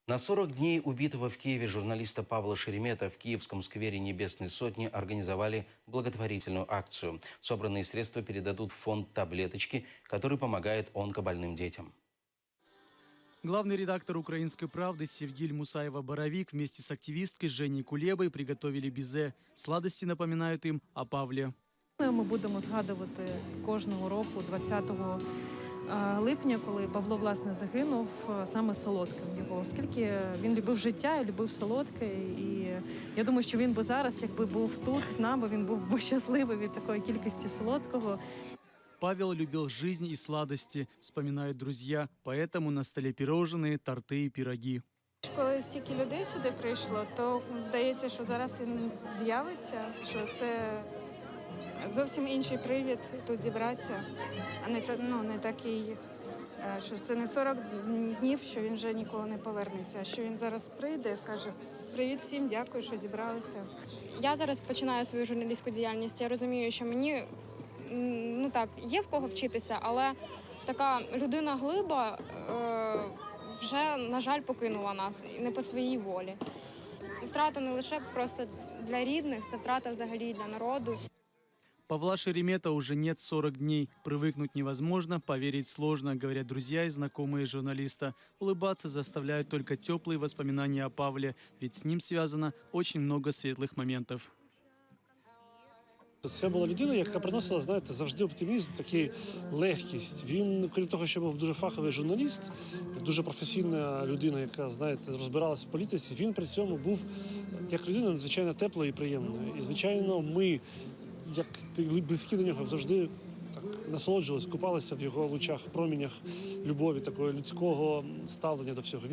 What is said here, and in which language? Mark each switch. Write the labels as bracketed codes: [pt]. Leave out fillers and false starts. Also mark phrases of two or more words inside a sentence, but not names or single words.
[ru] На 40 дней убитого в Киеве журналиста Павла Шеремета в Киевском сквере Небесной Сотни организовали благотворительную акцию. Собранные средства передадут в фонд «Таблеточки», который помогает онкобольным детям. Главный редактор «Украинской правды» Севгиль Мусаева-Боровик вместе с активисткой Женей Кулебой приготовили бізе. Сладости напоминают им о Павле. [uk] Ми будемо згадувати кожного року 20 липня, коли Павло, власне, загинув саме солодким його, оскільки він любив життя і любив солодке. І я думаю, що він би зараз, якби був тут з нами, він був би щасливий від такої кількості солодкого. [ru] Павел любил жизнь и сладости, вспоминают друзья, поэтому на столе пирожные, торты и пироги. [uk] Коли стільки людей сюди прийшло, то здається, що зараз він з'явиться, що це зовсім інший привід тут зібратися, а не такий, що це не 40 днів, що він вже ніколи не повернеться, а що він зараз прийде і скаже: «Привіт всім, дякую, що зібралися». Я зараз починаю свою журналістську діяльність, я розумію, що мені, є в кого вчитися, але така людина-глиба вже, на жаль, покинула нас, і не по своїй волі. Це втрата не лише просто для рідних, це втрата взагалі для народу. [ru] Павла Шеремета уже нет 40 дней. Привыкнуть невозможно, поверить сложно, говорят друзья и знакомые журналиста. Улыбаться заставляют только теплые воспоминания о Павле, ведь с ним связано очень много светлых моментов. [uk] Це була людина, яка приносила, знаєте, завжди оптимізм, такий легкість. Він, крім того, що був дуже фаховий журналіст, дуже професійна людина, яка, знаєте, розбиралася в політиці, він при цьому був як людина надзвичайно теплою і приємною. І, звичайно, ми, як близькі до нього, завжди так насолоджувалися, купалися в його лучах, промінях любові, такого людського ставлення до всього.